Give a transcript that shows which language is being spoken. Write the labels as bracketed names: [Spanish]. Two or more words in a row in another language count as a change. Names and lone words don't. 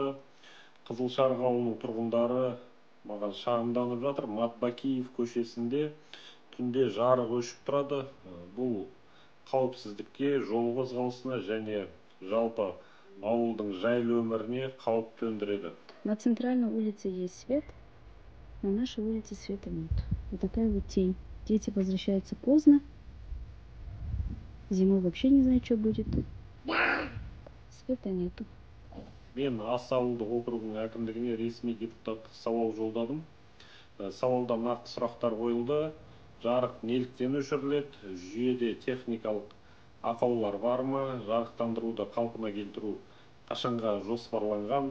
[Kazakh] Қызылшарық ауылының тұрғындары маған шағымданып жатыр. Матбакиев көшесінде түнде жарық өшіп тұрады. Бұл қауіпсіздікке, жол қозғалысына және жалпы ауылдың жайлы өміріне қауіп төндіреді. [Russian] На центральной улице есть свет, на нашей улице света нет. Вот такая вот тень. Дети возвращаются поздно. Зимой вообще не знаю, что будет. Света нету. [Kazakh] Мен Ас ауылдық округінің әкімдігіне ресми депутаттық сауал жолдадым. Сауалда нақты сұрақтар қойылды. Жарық неліктен өшіріледі? Жүйеде техникалық ақаулар бар ма? Жарықтандыруды қалпына келтіру қашанға жоспарланған?